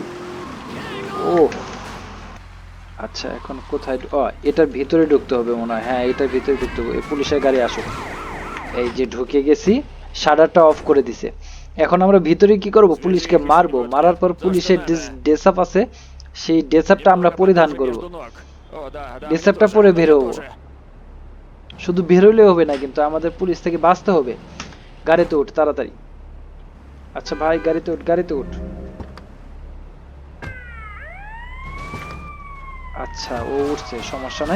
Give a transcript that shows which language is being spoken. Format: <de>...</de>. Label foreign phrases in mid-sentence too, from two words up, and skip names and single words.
<bn>ও আচ্ছা, এখন কোথায়? এটার ভিতরে ঢুকতে হবে মনে হয়। হ্যাঁ, এটার ভিতরে ঢুকতে হবে। পুলিশের গাড়ি আসুক। এই যে ঢুকে গেছি, শাটারটা অফ করে দিছে। এখন আমরা ভিতরে কি করব? পুলিশকে মারবো। মারার পর পুলিশের</bn> <en>dress up</en> <bn>আছে, সেই ড্রেস আপটা আমরা</bn> <ru>Немного</ru> <bn>পরিধান</bn> <ru>потуже</ru> <bn>করব।</bn> <ru>между ног. О, да, да,</ru> <bn>ড্রেস</bn> <ru>мне</ru> <bn>আপটা</bn> <ru>тоже,</ru> <bn>পরে বের</bn> <ru>мне</ru> <bn>হবো।</bn> <ru>тоже.</ru> <bn>শুধু বের হইলে হবে না, কিন্তু আমাদের পুলিশ থেকে বাঁচতে হবে। গাড়িতে উঠ তাড়াতাড়ি। আচ্ছা ভাই, গাড়িতে উঠ, গাড়িতে উঠ। আচ্ছা ও উঠছে, সমস্যা নাই।</bn>